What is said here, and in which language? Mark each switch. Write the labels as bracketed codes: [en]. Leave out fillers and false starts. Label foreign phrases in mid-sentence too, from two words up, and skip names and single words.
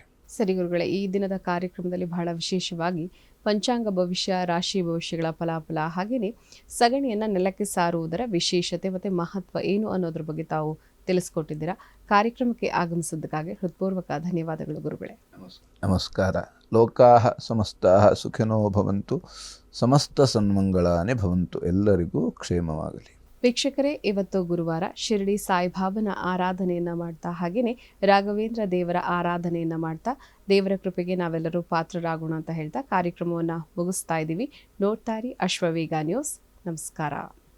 [kn] ಸರಿ ಗುರುಗಳೇ, ಈ ದಿನದ ಕಾರ್ಯಕ್ರಮದಲ್ಲಿ ಬಹಳ ವಿಶೇಷವಾಗಿ ಪಂಚಾಂಗ ಭವಿಷ್ಯ, ರಾಶಿ ಭವಿಷ್ಯಗಳ ಫಲಾಫಲ, ಹಾಗೆಯೇ ಸಗಣಿಯನ್ನು ನೆಲಕ್ಕೆ ಸಾರುವುದರ ವಿಶೇಷತೆ ಮತ್ತು ಮಹತ್ವ ಏನು ಅನ್ನೋದ್ರ ಬಗ್ಗೆ ತಾವು ತಿಳಿಸ್ಕೊಟ್ಟಿದ್ದೀರಾ. ಕಾರ್ಯಕ್ರಮಕ್ಕೆ ಆಗಮಿಸಿದ್ದಕ್ಕಾಗಿ ಹೃತ್ಪೂರ್ವಕ ಧನ್ಯವಾದಗಳು ಗುರುಗಳೇ. [sa] ನಮಸ್ಕಾರ. ಲೋಕಾಃ ಸಮಸ್ತಾಃ ಸುಖಿನೋ ಭವಂತು, ಸಮಸ್ತ ಸನ್ಮಂಗಳಾನಿ ಭವಂತು. [kn] ಎಲ್ಲರಿಗೂ ಕ್ಷೇಮವಾಗಲಿ. ವೀಕ್ಷಕರೇ, ಇವತ್ತು ಗುರುವಾರ ಶಿರಡಿ ಸಾಯಿಬಾಬನ ಆರಾಧನೆಯನ್ನ ಮಾಡ್ತಾ, ಹಾಗೇನೆ ರಾಘವೇಂದ್ರ ದೇವರ ಆರಾಧನೆಯನ್ನ ಮಾಡ್ತಾ ದೇವರ ಕೃಪೆಗೆ ನಾವೆಲ್ಲರೂ ಪಾತ್ರರಾಗೋಣ ಅಂತ ಹೇಳ್ತಾ ಕಾರ್ಯಕ್ರಮವನ್ನು ಮುಗಿಸ್ತಾ ಇದ್ದೀವಿ. ನೋಡ್ತಾ ಇರಿ ಅಶ್ವವೇಗ ನ್ಯೂಸ್. ನಮಸ್ಕಾರ.